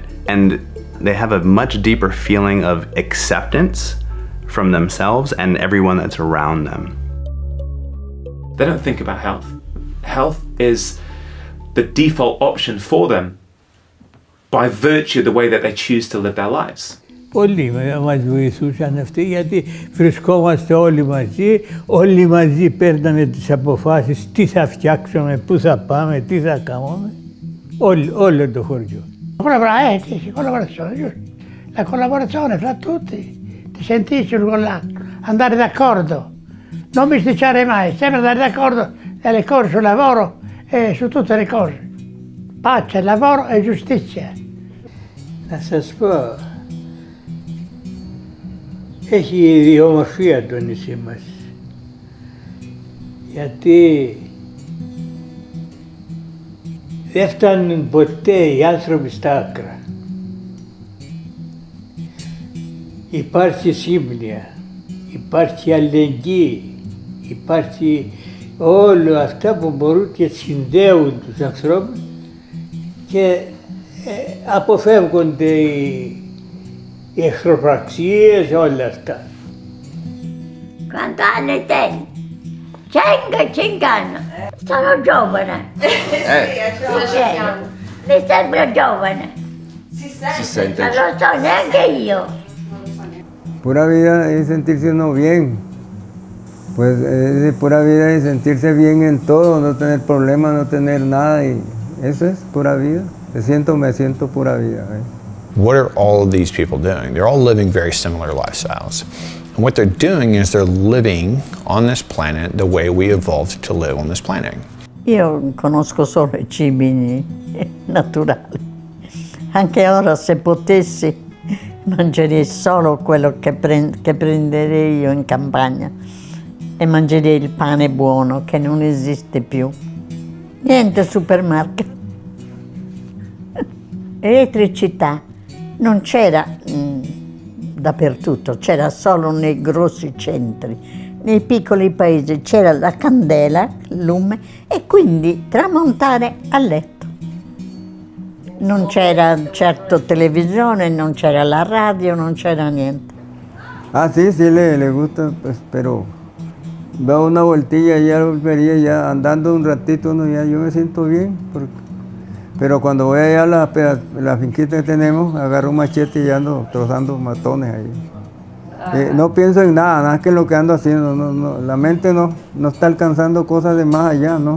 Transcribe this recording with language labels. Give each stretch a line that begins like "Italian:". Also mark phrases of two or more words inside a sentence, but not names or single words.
English: And they have a much deeper feeling of acceptance from themselves and everyone that's around them. They don't think about health. Health is the default option for them by virtue of the way that they choose to live their lives.
Greek: Όλοι μας βοηθούσαν αυτοί, γιατί βρισκόμαστε όλοι μαζί παίρναμε τις αποφάσεις, τι θα φτιάξουμε, πού θα πάμε, τι θα κάνουμε, όλο το χωριό.
Italian: La collaborazione fra tutti, ti sentisci andare d'accordo, non bisticciare mai, sempre andare d'accordo nelle cose sul lavoro e su tutte le cose. Pace, lavoro e giustizia.
Greek: Να σας πω, έχει ιδιομορφία το νησί μας, γιατί δεν φτάνουν ποτέ οι άνθρωποι στα άκρα. Υπάρχει σύμπνοια, υπάρχει αλληλεγγύη, υπάρχει όλα αυτά που μπορούν και συνδέουν τους ανθρώπους και αποφεύγονται οι εχθροπραξίες, όλα αυτά.
Italian: Cantare te, cingano, sono giovane. Mi sembra giovane. Si sente. Non lo so neanche io.
Spanish: Pura vida es sentirse uno bien. Pues es pura vida es sentirse bien en todo, no tener problemas, no tener nada, y eso es pura vida. Me siento pura vida.
English: What are all of these people doing? They're all living very similar lifestyles. And what they're doing is they're living on this planet the way we evolved to live on this planet.
Italian: Io conosco solo i cibi naturali. Anche ora, se potessi, Mangerei solo quello che prenderei io in campagna e mangerei il pane buono che non esiste più. Niente supermarket. Elettricità non c'era dappertutto, c'era solo nei grossi centri. Nei piccoli paesi c'era la candela, il lume, e quindi tramontare a letto. Non c'era certo televisione, non c'era la radio, non c'era niente.
Spanish: Ah, sí, sí le gusta, pues, pero veo una vueltilla y ya volvería, ya andando un ratito, no, ya yo me siento bien. Pero cuando voy allá a la finquita que tenemos, agarro un machete y ando trozando matones ahí. No pienso en nada, nada que lo que ando haciendo, la mente no está alcanzando cosas de más allá, no.